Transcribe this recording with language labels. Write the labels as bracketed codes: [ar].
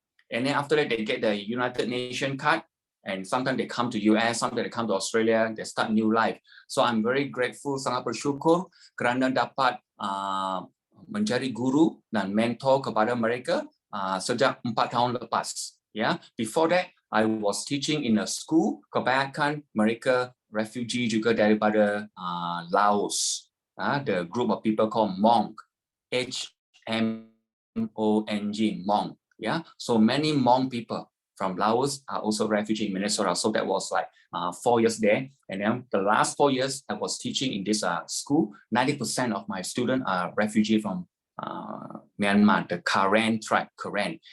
[en] And then after that, they get the United Nations card. And sometimes they come to US, sometimes they come to Australia, they start new life. [ms] So [en] I'm very grateful, [ms] sangat bersyukur kerana dapat menjadi guru dan mentor kepada mereka sejak 4 tahun lepas. [en] Yeah, before that, I was teaching in a school. [ms] Kebanyakan mereka refugee juga daripada Laos. [en] The group of people called Hmong, Hmong, Hmong. Yeah, so many Hmong people from Laos are also refugee in Minnesota. So that was like 4 years there. And then the last 4 years I was teaching in this school, 90% of my students are refugee from Myanmar, the Karen tribe, Karen.